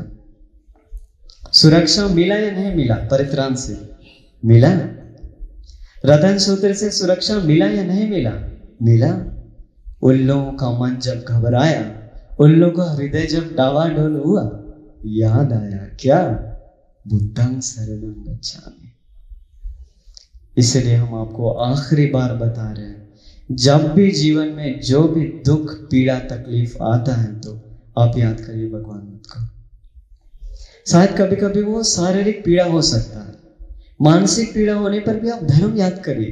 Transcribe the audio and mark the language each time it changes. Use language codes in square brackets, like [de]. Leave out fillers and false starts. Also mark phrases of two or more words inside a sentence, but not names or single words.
[hi] सुरक्षा मिला या नहीं मिला? परित्राण से मिला। रतन सूत्र से सुरक्षा मिला या नहीं मिला? मिला। उन लोगों का मन जब घबराया, उन लोगों का हृदय जब डावाडोल हुआ, याद आया क्या? [pi] बुद्धं शरणं गच्छामि। [hi] इसलिए हम आपको आखिरी बार बता रहे हैं, जब भी जीवन में जो भी दुख पीड़ा तकलीफ आता है तो आप याद करिए भगवान बुद्ध को। शायद कभी कभी वो शारीरिक पीड़ा हो सकता है, मानसिक पीड़ा होने पर भी आप धर्म याद करिए।